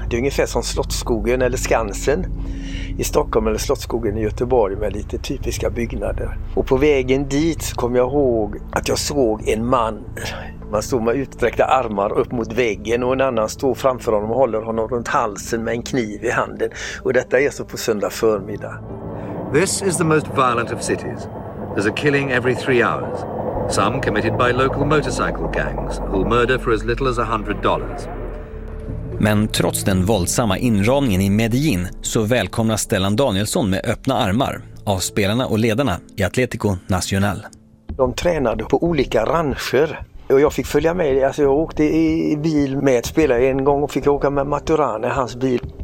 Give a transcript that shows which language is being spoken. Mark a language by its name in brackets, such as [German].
[Swedish] Det är ungefär som Slottsskogen eller Skansen i Stockholm eller Slottsskogen i Göteborg med lite typiska byggnader. Och på vägen dit kom jag ihåg att jag såg en man. Man stod med utsträckta armar upp mot väggen och en annan stod framför honom och håller honom runt halsen med en kniv i handen. Och detta är så på söndag förmiddag. [English] This is the most violent of cities. There's a killing every 3 hours. Some committed by local motorcycle gangs who murder for as little as $100. [Swedish] Men trots den våldsamma inramningen i Medellin så välkomnas Stellan Danielsson med öppna armar av spelarna och ledarna i Atlético Nacional. De tränade på olika rancher och jag fick följa med. Alltså jag åkte i bil med ett spelare en gång och fick åka med Maturana i hans bil.